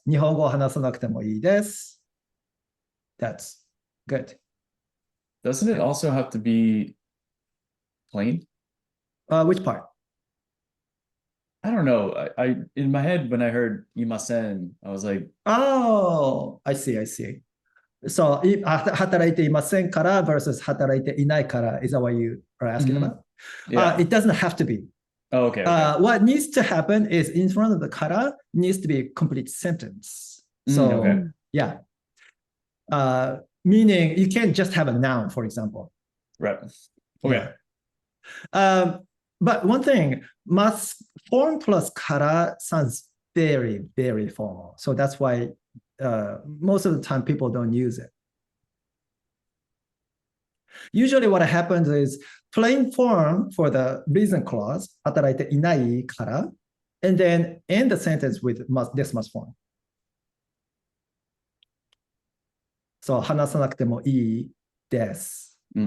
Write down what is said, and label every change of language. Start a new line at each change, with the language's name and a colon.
Japanese: 日本語を話さなくてもいいです.
English: That's good. Doesn't it also have to be plain? Which part? I don't know. I in my head when I heard imasen, I was like, Oh, I see. So
Japanese: 働いていませんから
English: versus
Japanese: 働いていないから
English: is that what you are asking Mhm. about? yeah. It doesn't have to be. Oh, okay. Okay. What needs to happen is in front of the kara needs to be a complete sentence. So okay. yeah. Meaning you can't just have a noun, for example. Right. Okay. Yeah. But one thing, form plus kara sounds very, very formal. So that's why most of the time people don't use it. Usually what happens is plain form for the reason clause,
Japanese: 働いていないから,
English: and then end the sentence with this must form.
Japanese: So 話さなくてもいいです.